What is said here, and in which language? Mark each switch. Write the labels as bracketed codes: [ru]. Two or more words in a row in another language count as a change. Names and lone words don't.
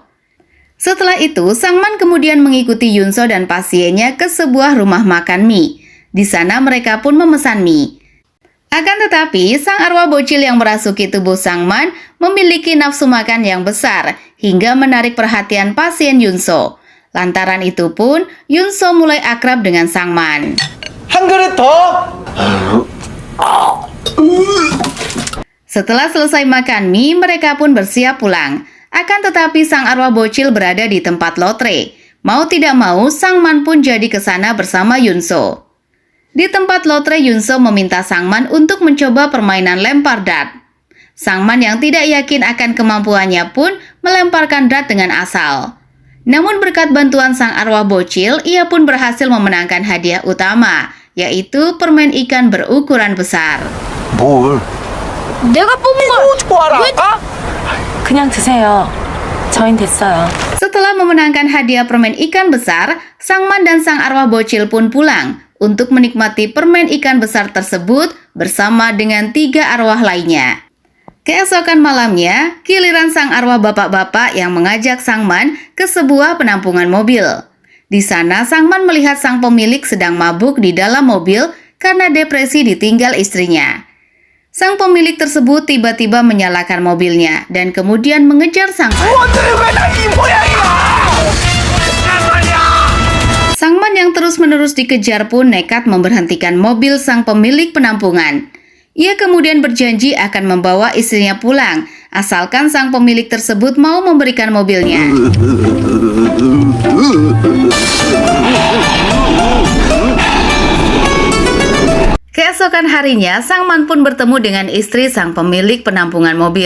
[id] Setelah itu, Sangman kemudian mengikuti Yunso dan pasiennya ke sebuah rumah makan mie. Di sana mereka pun memesan mie. Akan tetapi, sang arwah bocil yang merasuki tubuh Sangman memiliki nafsu makan yang besar hingga menarik perhatian pasien Yunso. Lantaran itu pun, Yunso mulai akrab dengan Sangman. [ko] 한 그릇 더! [id] Setelah selesai makan mie, mereka pun bersiap pulang. Akan tetapi, sang arwah bocil berada di tempat lotre. Mau tidak mau, Sangman pun jadi ke sana bersama Yunso. Di tempat lotre, Yunso meminta Sangman untuk mencoba permainan lempar dart. Sangman yang tidak yakin akan kemampuannya pun melemparkan dart dengan asal. Namun berkat bantuan sang arwah bocil, ia pun berhasil memenangkan hadiah utama, yaitu permen ikan berukuran besar. [ko] 뭘? 내가 뽑은 걸 좋아라. 그냥 드세요. 저흰 됐어요. [id] Setelah memenangkan hadiah permen ikan besar, Sangman dan sang arwah bocil pun pulang untuk menikmati permen ikan besar tersebut bersama dengan 3 arwah lainnya. Keesokan malamnya, giliran sang arwah bapak-bapak yang mengajak Sangman ke sebuah penampungan mobil. Di sana, Sangman melihat sang pemilik sedang mabuk di dalam mobil karena depresi ditinggal istrinya. Sang pemilik tersebut tiba-tiba menyalakan mobilnya dan kemudian mengejar Sangman. [ko] 원들이 왜다 이 모양이야? [id] Sangman yang terus-menerus dikejar pun nekat memberhentikan mobil sang pemilik penampungan. Ia kemudian berjanji akan membawa istrinya pulang, asalkan sang pemilik tersebut mau memberikan mobilnya. Keesokan harinya, Sangman pun bertemu dengan istri sang pemilik penampungan mobil.